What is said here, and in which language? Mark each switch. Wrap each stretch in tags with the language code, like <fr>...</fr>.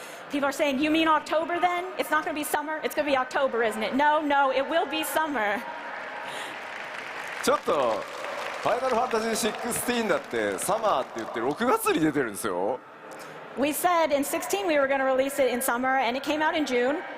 <en>People are saying, you mean October then? It's not going to be summer? It's going to be October, isn't it? No, it will be summer.</en> <ja>ちょっとファイナルファンタジー16だってサマーって言って6月に出てるんですよ。</ja> <en>We said in 16 we were going to release it in summer, and it came out in June.</en>